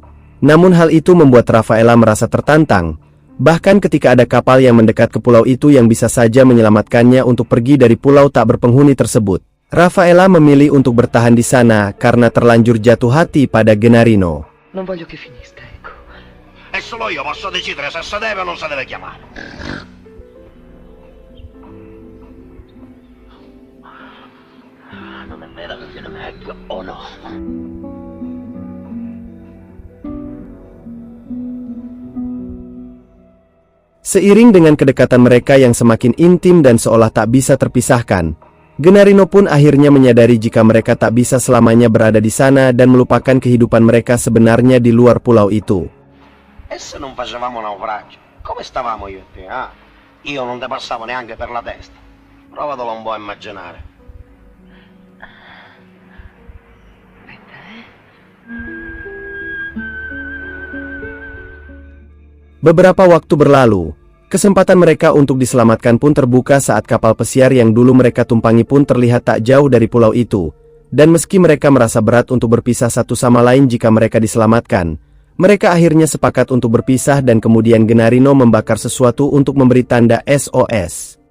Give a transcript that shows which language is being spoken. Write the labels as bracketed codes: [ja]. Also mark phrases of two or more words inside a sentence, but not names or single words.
[id] Namun hal itu membuat Rafaela merasa tertantang, bahkan ketika ada kapal yang mendekat ke pulau itu yang bisa saja menyelamatkannya untuk pergi dari pulau tak berpenghuni tersebut. Rafaela memilih untuk bertahan di sana karena terlanjur jatuh hati pada Gennarino. [it] Non voglio che finisca, ecco. E solo io posso decidere se si deve o non si deve chiamare. Non è vero che viene meglio o no? [id] Seiring dengan kedekatan mereka yang semakin intim dan seolah tak bisa terpisahkan, Gennarino pun akhirnya menyadari jika mereka tak bisa selamanya berada di sana dan melupakan kehidupan mereka sebenarnya di luar pulau itu. [it] E se non facevamo naufragio? Come stavamo io e te, Io non te passavo neanche per la testa. Provatelo un po' a immaginare. [id] Beberapa waktu berlalu, Kesempatan mereka untuk diselamatkan pun terbuka saat kapal pesiar yang dulu mereka tumpangi pun terlihat tak jauh dari pulau itu. Dan meski mereka merasa berat untuk berpisah satu sama lain jika mereka diselamatkan, mereka akhirnya sepakat untuk berpisah dan kemudian Gennarino membakar sesuatu untuk memberi tanda SOS.